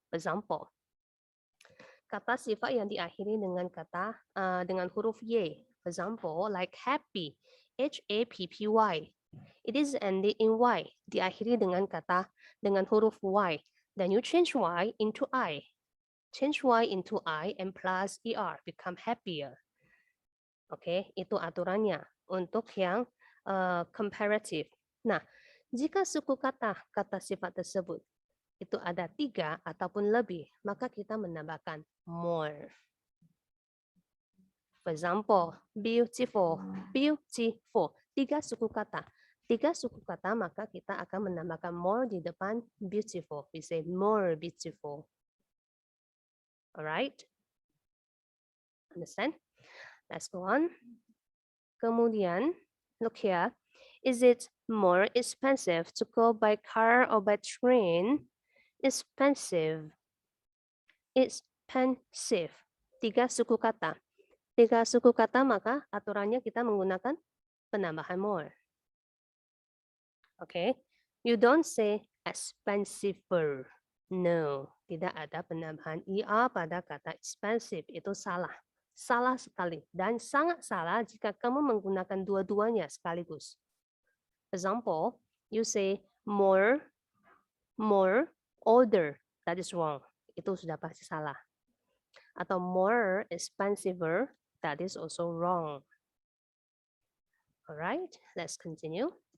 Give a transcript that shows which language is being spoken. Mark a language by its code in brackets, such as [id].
[en] For example, [id] kata sifat yang diakhiri dengan dengan huruf y. [en] For example, like happy, happy. It is ended in y. [id] Diakhiri dengan huruf y. [en] Then you change y into I. Change y into I and plus er, become happier. [id] Oke, itu aturannya untuk yang comparative. Nah, jika suku kata sifat tersebut itu ada 3 ataupun lebih, maka kita menambahkan more. [en] For example, beautiful, beautiful. [id] 3 suku kata. 3 suku kata, maka kita akan menambahkan more di depan beautiful. [en] We say more beautiful. Alright? Understand? Let's go on. [id] Kemudian, [en] look here. Is it more expensive to go by car or by train? [id] Expensive. Expensive. 3 suku kata. 3 suku kata, maka aturannya kita menggunakan penambahan more. [en] Okay. You don't say expensiver. [id] No. Tidak ada penambahan er pada kata expensive. Itu salah. Salah sekali. Dan sangat salah jika kamu menggunakan dua-duanya sekaligus. [en] Example, you say more, older. That is wrong. [id] Itu sudah pasti salah. [en] Atau more expensiver. That is also wrong. Alright, let's continue.